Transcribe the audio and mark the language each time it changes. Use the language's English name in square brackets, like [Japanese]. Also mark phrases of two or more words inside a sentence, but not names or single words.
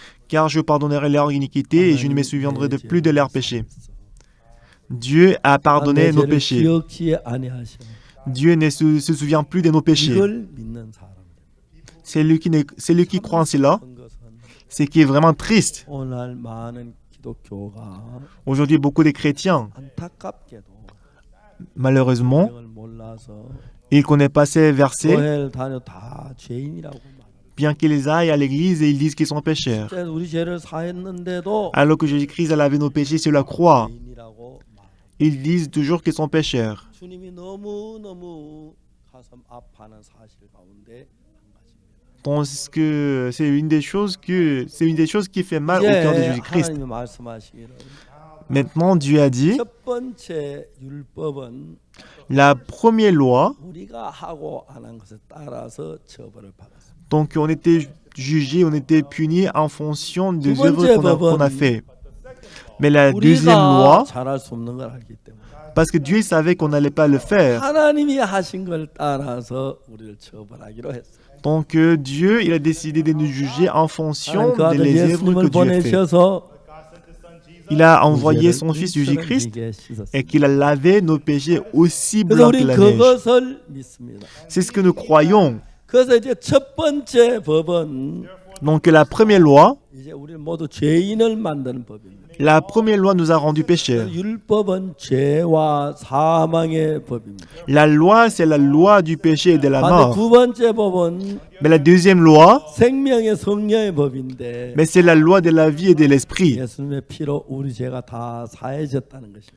[French] car je pardonnerai leur iniquité et je ne me souviendrai de plus de leurs péchés. Dieu a pardonné nos péchés. [Korean] 기억지 아니하셔. [French] Dieu ne se souvient plus de nos péchés. [Korean] 이걸 믿는 사람. [French] Celui qui croit en cela, [Korean] 그런 것은 [French] c'est qui est vraiment triste. [Korean] 오늘 많은 기독교가 [French] Aujourd'hui, beaucoup de chrétiens, [Korean] 안타깝게도 [French] malheureusement, [Korean] 성경을 몰라서 [French] ils ne connaissent pas ces versets, [Korean] 교회를 다녀 다 죄인이라고 말. [French] bien qu'ils aillent à l'église et ils disent qu'ils sont pécheurs. [Korean] 진짜 우리 죄를 사했는데도 [French] Alors que Jésus-Christ a lavé nos péchés sur la croix, [Korean] 죄인이라고 말. [French] ils disent toujours qu'ils sont pécheurs. [Korean] 주님이 너무 가슴 아파하는 사실 가운데 한 가지입니다. [French] Parce que c'est une des choses qui fait mal au cœur de [Korean] 이제 [French] Jésus-Christ. [Korean] 하나님이 말씀하시기를 [French] Maintenant, Dieu a dit, [Korean] 첫 번째 율법은 [French] la première loi, [Korean] 우리가 하고 안 한 것에 따라서 처벌을 받았습니다. [French] donc on était jugé, on était puni en fonction des [Korean] 두 번째 [French] œuvres qu'on a [Korean] 법은 [French] fait. Mais la deuxième [Korean] 우리가 [French] loi, [Korean] 잘할 수 없는 걸 알기 때문에 [French] parce que Dieu savait qu'on n'allait pas le faire. [Korean] 하나님이 하신 걸 따라서 우리를 처벌하기로 했어요. [French] Donc Dieu, il a décidé de nous juger en fonction [Korean] 하나님 그 아들 [French] des œuvres [Korean] 예수님을 [French] que Dieu a fait. [Korean] 보내셔서 [French] Il a [Korean] 우리 [French] envoyé [Korean] 죄를 [French] son Fils [Korean] 물처럼 [French] Jésus-Christ [Korean] 비게 씻었어요. [French] et qu'il a lavé nos péchés aussi [Korean] 그래서 [French] blancs que [Korean] 우리 [French] la neige. [Korean] 그것을 믿습니다. [French] C'est ce que nous croyons. [Korean] 그래서 이제 첫 번째 법은 [French] Donc la première loi, [Korean] 이제 우리 모두 죄인을 만드는 법입니다. [French] la première loi nous a rendus pécheurs. [Korean] 율법은 죄와 사망의 법입니다. [French] La loi, c'est la loi du péché et de la [Korean] 반대 [French] mort. [Korean] 두 번째 법은 [French] Mais la deuxième loi, [Korean] 생명의 성령의 법인데 [French] mais c'est la loi de la vie et de l'esprit. [Korean] 예수님의 피로 우리 죄가 다 사해졌다는 것입니다.